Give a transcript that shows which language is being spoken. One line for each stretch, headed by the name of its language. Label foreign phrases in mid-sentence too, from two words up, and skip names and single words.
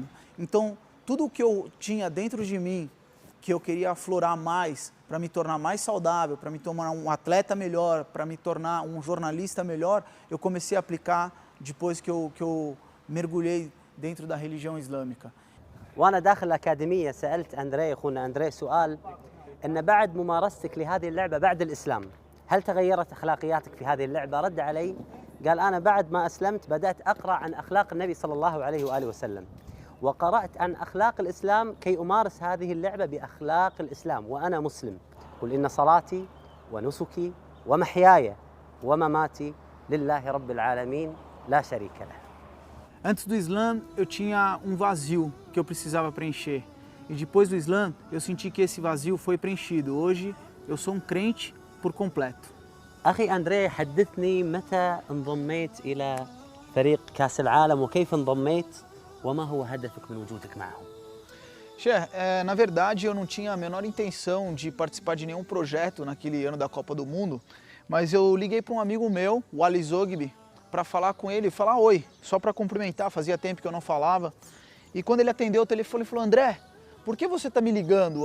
Portuguese: Então, tudo o que eu tinha dentro de mim, que eu queria aflorar mais, para me tornar mais saudável, para me tornar um atleta melhor, para me tornar um jornalista melhor, eu comecei a aplicar depois que eu mergulhei dentro da religião islâmica.
Arabic: وأنا داخل الأكاديمية سألت أندري أخونا أندري سؤال أن بعد ممارستك لهذه اللعبة بعد الإسلام هل تغيرت أخلاقياتك في هذه اللعبة؟ رد علي قال أنا بعد ما أسلمت بدأت أقرأ عن أخلاق النبي صلى الله عليه وآله وسلم وقرأت عن أخلاق الإسلام كي أمارس هذه اللعبة بأخلاق الإسلام وأنا مسلم. قل إن صلاتي ونسكي ومحياي ومماتي لله رب العالمين لا شريك له.
Portuguese: Antes do Islã, eu tinha um vazio que eu precisava preencher. E depois do Islã, eu senti que esse vazio foi preenchido. Hoje, eu sou um crente por completo.
Arabic: أخي أندري حدثني متى انضميت إلى فريق كأس العالم وكيف انضميت وما هو هدفك من وجودك معهم؟
Portuguese: Cher, na verdade eu não tinha a menor intenção de participar de nenhum projeto naquele ano da Copa do Mundo, mas eu liguei para um amigo meu, o Ali Zogby, para falar com ele, falar oi, só para cumprimentar, fazia tempo que eu não falava. E quando ele atendeu o telefone, ele falou: André, por que você está me ligando?